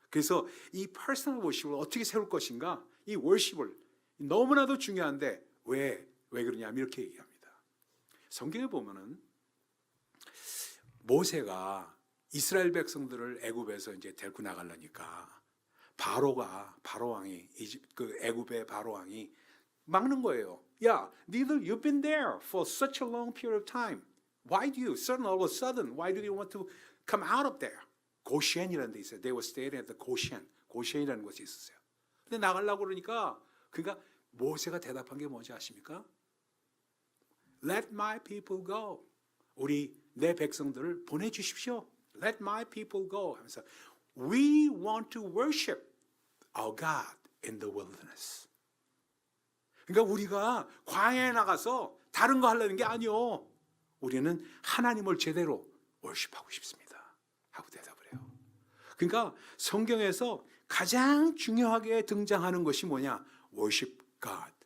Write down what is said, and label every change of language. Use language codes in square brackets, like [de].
[ko] 그래서 이 personal worship을 어떻게 세울 것인가? 이 worship을 너무나도 중요한데 왜 그러냐면 이렇게 얘기합니다. 성경에 보면은 모세가 이스라엘 백성들을 애굽에서 이제 데리고 나가려니까 바로왕이 그 애굽의 바로왕이 막는 거예요. 야, 니들 [en] you've been there for such a long period of time. Why do you all of a sudden why do you want to come out of there? [ko] 고시엔이라는 데 있어요. [en] They were staying at the [ko] 고시엔이라는 곳이 있었어요. 근데 나가려고 그러니까 모세가 대답한 게 뭔지 아십니까? [en] Let my people go. [ko] 내 백성들을 보내주십시오. [en] Let my people go. [ko] 하면서 [en] We want to worship our God in the wilderness. [ko] 그러니까 우리가 광야에 나가서 다른 거 하려는 게 아니요. 우리는 하나님을 제대로 worship하고 싶습니다. 하고 대답을 해요. 그러니까 성경에서 가장 중요하게 등장하는 것이 뭐냐? [en] worship God.